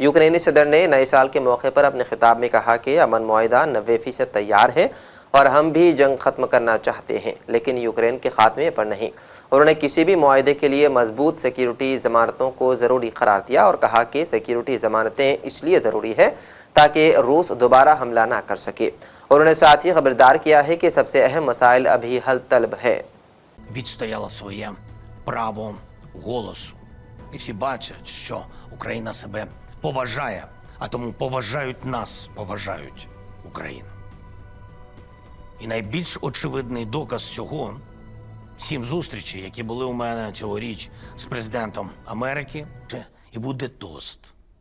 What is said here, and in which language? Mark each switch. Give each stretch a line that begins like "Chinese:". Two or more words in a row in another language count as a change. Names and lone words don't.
Urdu: یوکرینی صدر نے نئے سال کے موقع پر اپنے خطاب میں کہا کہ امن معاہدہ 90% تیار ہے اور ہم بھی جنگ ختم کرنا چاہتے ہیں، لیکن یوکرین کے خاتمے پر نہیں. انہوں نے کسی بھی معاہدے کے لیے مضبوط سیکیورٹی ضمانتوں کو ضروری قرار دیا اور کہا کہ سیکیورٹی ضمانتیں اس لیے ضروری ہے تاکہ روس دوبارہ حملہ نہ کر سکے. انہوں نے ساتھ ہی خبردار کیا ہے کہ سب سے اہم مسائل ابھی حل طلب ہے.
Ukrainian: Відстояла своє право голосу. І всі бачать, що Україна себе поважає, а тому поважають нас, поважають Україну. І найбільш очевидний доказ цього – 7 зустрічей, які були у мене цьогоріч з президентом Америки, і буде тост.